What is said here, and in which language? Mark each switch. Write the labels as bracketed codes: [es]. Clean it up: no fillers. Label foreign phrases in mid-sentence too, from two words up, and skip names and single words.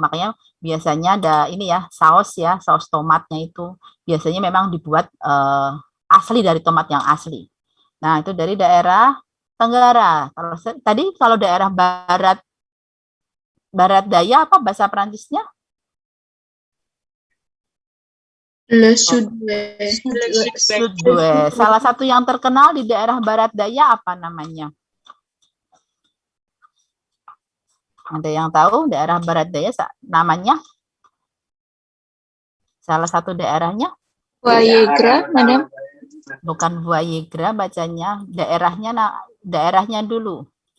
[id] Makanya biasanya ada ini ya, saus tomatnya itu biasanya memang dibuat asli dari tomat yang asli. Nah, itu dari daerah Tenggara. Kalau daerah barat daya apa bahasa Perancisnya? [fr] Le Sud-Ouest. Sud-Ouest. [id] Salah satu yang terkenal di daerah barat daya apa namanya? Ada yang tahu daerah barat daya namanya? Salah satu daerahnya? Wayegra, Madam. Bukan Wayegra bacanya, daerahnya dulu.